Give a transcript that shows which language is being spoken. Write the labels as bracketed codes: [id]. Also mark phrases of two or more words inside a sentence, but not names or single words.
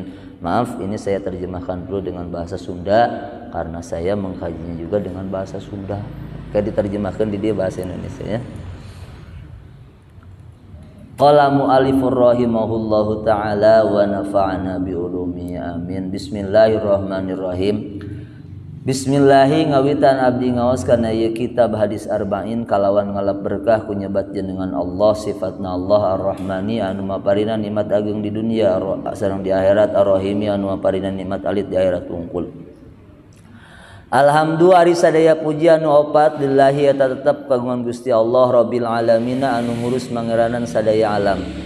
[id] Maaf, ini saya terjemahkan dulu dengan bahasa Sunda karena saya mengkajinya juga dengan bahasa Sunda. Kayak diterjemahkan di dia bahasa Indonesia ya. [ar] قال المؤلف رحمه الله تعالى ونفعنا بعلومه آمين. بسم الله الرحمن الرحيم. [su] Bismillahi ngawitan abdi ngaos kana ieu kitab hadis arba'in kalawan ngalap berkah ku nyebat jenengan Allah sifatna Allah Ar-Rahmani anu maparina nikmat agung di dunia sareng di akhirat Ar-Rahimi anu maparina nikmat alit di akhirat wungkul. Alhamdulillah ari sadaya puji anu opat lillahi eta tetep kagungan Gusti Allah [ar] رب العالمين [su] anu ngurus mangeranan sadaya alam.